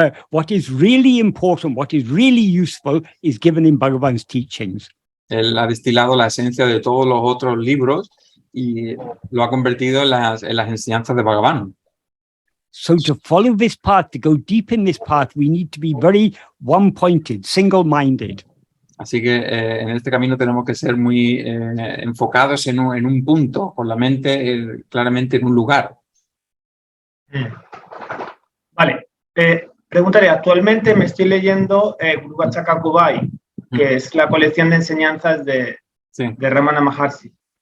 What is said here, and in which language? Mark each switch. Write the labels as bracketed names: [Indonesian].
[English] What is really important, what is really useful, is given in Bhagavan's teachings. [Spanish] Él ha destilado la esencia de todos los otros libros y lo ha convertido en las enseñanzas de Bhagavan. [English] So to follow this path, to go deep in this path, we need to be very one-pointed, single-minded. [Spanish] Así que en este camino tenemos que ser muy enfocados en un punto, con la mente claramente en un lugar. Vale. Preguntaré, actualmente me estoy leyendo Guru Vachaka Kubai, que es la colección de enseñanzas de Ramana Maharshi.